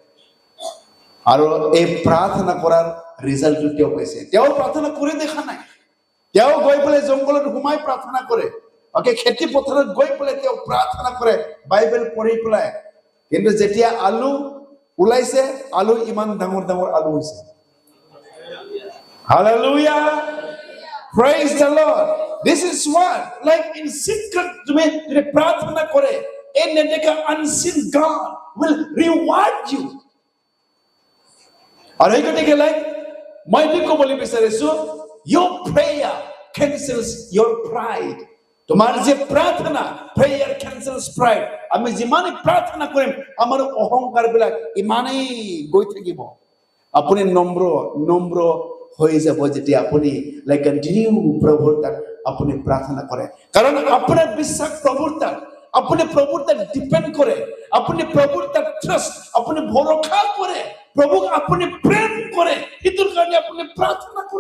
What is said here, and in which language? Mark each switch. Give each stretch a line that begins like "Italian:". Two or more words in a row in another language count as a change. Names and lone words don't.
Assamese: আৰু এই প্ৰাৰ্থনা কৰাৰ ৰিজাল্টটো তেওঁ পাইছে। তেওঁ প্ৰাৰ্থনা কৰি দেখা নাই, তেওঁ গৈ পেলাই জংঘলত ঘুমাই প্ৰাৰ্থনা কৰে। ওকে, খেতি পথাৰত গৈ পেলাই তেওঁ প্ৰাৰ্থনা কৰে বাইবেল পঢ়ি পেলাই। কিন্তু যেতিয়া আলু ওলাইছে, আলু ইমান ডাঙৰ ডাঙৰ আলু হৈছে।
English: Hallelujah, praise the Lord. This is what like in secret
Assamese: তুমি যদি প্ৰাৰ্থনা কৰে এই নেদেখা
English: unseen God will reward you.
Assamese: আৰু এই গতিকে মই কি ক'বলৈ বিচাৰিছো,
English: your prayer cancels your pride.
Bangla: তোমার যে প্রার্থনা,
English: prayer cancels pride.
Assamese: আমি যিমানেই প্ৰাৰ্থনা কৰিম আমাৰ অহংকাৰ বিলাক ইমানেই গৈ থাকিব। আপুনি নম্ৰ হৈ যাব যেতিয়া আপুনি কন্টিনিউ প্ৰভুৰ তাত আপুনি প্ৰাৰ্থনা কৰে। কাৰণ আপোনাৰ বিশ্বাস প্ৰভুৰ তাত, আপুনি প্ৰভুৰ তাত ডিপেণ্ড কৰে, আপুনি প্ৰভুৰ তাত ট্ৰাষ্ট, আপুনি ভৰসা কৰে, প্ৰভুক আপুনি প্ৰেম কৰে, সেইটোৰ কাৰণে আপুনি প্ৰাৰ্থনা কৰে।